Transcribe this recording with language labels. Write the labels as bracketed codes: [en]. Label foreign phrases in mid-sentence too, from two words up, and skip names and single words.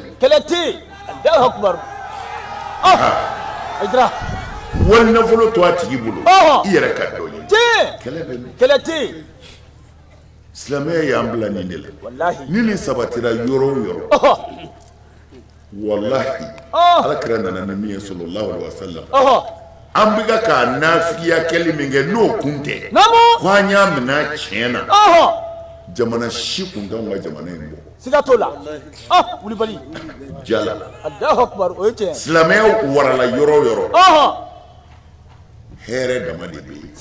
[bm] kɛlɛ tɛ yen [ar] الله أكبر [bm] Aïdara wali nafolo to a tigi bolo i yɛrɛ ka dɔ ɲini kɛlɛ bɛ min kɛlɛ tɛ yen silamɛya y'an bila nin de la wallahi ni nin sabatira yɔrɔ o yɔrɔ wallahi Alakira nana ni min ye [ar] صلى الله عليه وسلم [bm] an bɛ ka nafiya kɛli min kɛ n'o kun tɛ ko an y'a minɛ tiɲɛ na jamana si kun kan ka jamana in bɔ siga t'o la wulibali jala [ar] الله أكبر [bm] o ye tiɲɛ silamɛya warala yɔrɔ o yɔrɔ hɛrɛ dama de bɛ yen